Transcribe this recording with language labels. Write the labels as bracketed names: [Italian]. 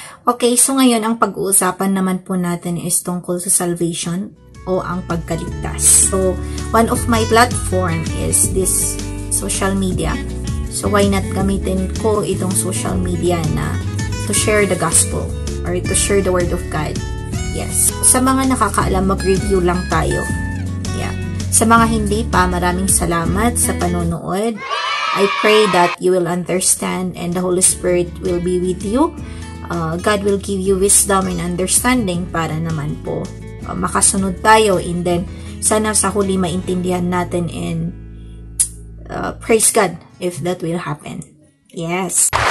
[Filipino] Okay, so ngayon ang pag-uusapan naman po natin is tungkol sa salvation o ang pagkaligtas. [English] So, one of my platform is this social media. So, why not [Filipino] gamitin ko itong [English] social media na to share the gospel or to share the word of God. Yes. [Filipino] Sa mga nakakaalam, mag-review lang tayo. Yeah. Sa mga hindi pa, maraming salamat sa panonood. [English] I pray that you will understand and the Holy Spirit will be with you. God will give you wisdom and understanding [Filipino] para naman po makasunod tayo, [English] and then [Filipino] sana sa huli maintindihan natin, [English] and praise God if that will happen. Yes.